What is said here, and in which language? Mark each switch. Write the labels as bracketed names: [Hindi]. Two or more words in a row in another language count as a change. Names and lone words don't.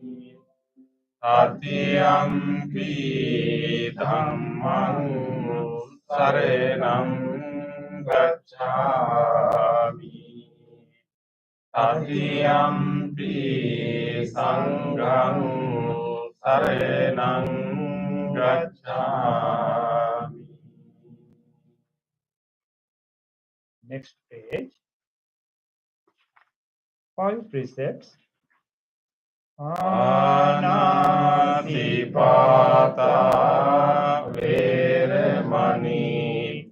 [Pali] Tatiyampi dhammam saranam gacchami. Tatiyampi sangham saranam gacchami. [English] Next page. 5 precepts. [Pali] Anatipata Veramani